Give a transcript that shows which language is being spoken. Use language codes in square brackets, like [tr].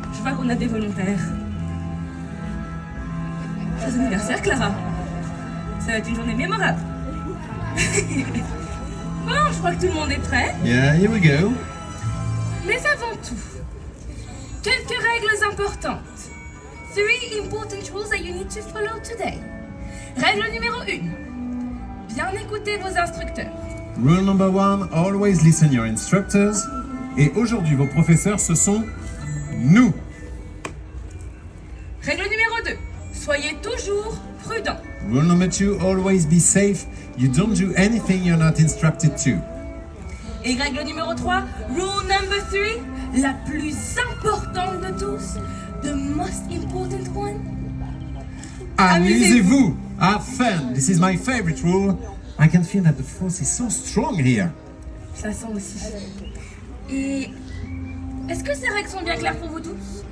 [fr] Je vois qu'on a des volontaires. Joyeux anniversaire, Clara. Ça va être une journée mémorable. Bon, je crois que tout le monde est prêt. [en] Yeah, here we go. [fr] Mais avant tout, quelques règles importantes. [en] 3 important rules that you need to follow today. [fr] Règle numéro 1. Bien écouter vos instructeurs. [en] Rule number 1, always listen your instructors. [fr] Et aujourd'hui, vos professeurs, ce sont nous. Règle numéro 2. Soyez toujours prudent. [en] Rule number 2, always be safe. You don't do anything you're not instructed to. [fr] Et règle numéro 3. [en] Rule number 3. [fr] La plus importante de tous. [en] The most important one. [fr] Amusez-vous. [en] Have fun. This is my favorite rule. I can feel that the force is so strong here. [fr] Je la sens aussi. Et est-ce que ces règles sont bien claires pour vous tous?